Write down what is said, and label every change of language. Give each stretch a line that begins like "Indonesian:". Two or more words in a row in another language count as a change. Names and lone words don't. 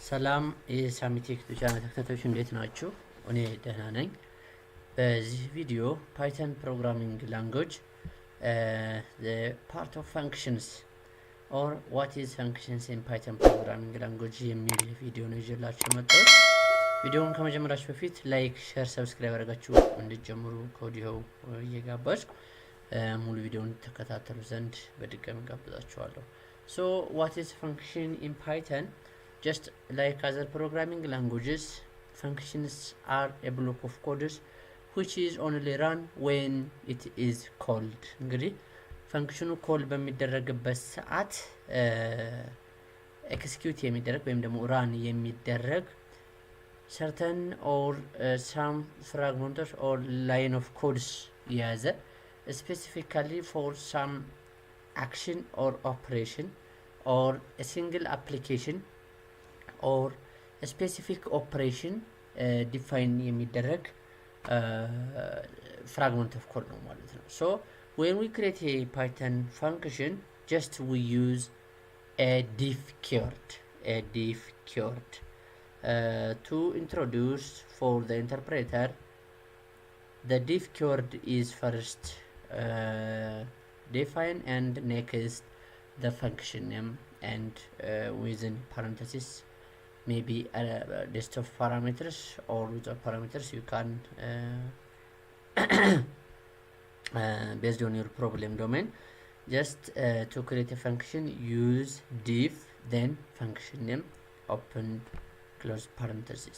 Amharic: ሰላም የሳሚ ቴክ ቻናል ተከታታዮች እንዴት ናችሁ? እኔ ደህና ነኝ። በዚህ ቪዲዮ
English: Python programming language the part of functions or what is functions in Python programming language
Amharic: የሚል ቪዲዮ ነው ይዤላችሁ የመጣሁት። ቪዲዮውን ከመጀመራችሁ በፊት
English: like, share, subscribe
Amharic: አድርጋችሁ እንድትጀምሩ ከወዲሁ እየጋበዝኩ ሙሉ ቪዲዮውን ተከታተሉ ዘንድ በድጋሚ ጋብዛችኋለሁ።
English: So what is function in Python? Just like other programming languages, functions are a block of codes which is only run when it is called.
Amharic: እንግዲህ ፈንክሽኑ ኮል በሚደረግበት ሰዓት ኤክስኪዩት የሚደረግ ወይም ደግሞ ራን የሚደረግ
English: certain or some fragments or line of codes የያዘ specifically for some action or operation or a single application or a specific operation define የሚደረግ fragment of code
Amharic: ነው ማለት ነው.
English: So when we create a Python function, just we use a diff keyword to introduce for the interpreter. The diff keyword is first define and next the function name and within parentheses maybe a list of parameters or without parameters you can based on your problem domain just to create a function use diff then function name open close parentheses.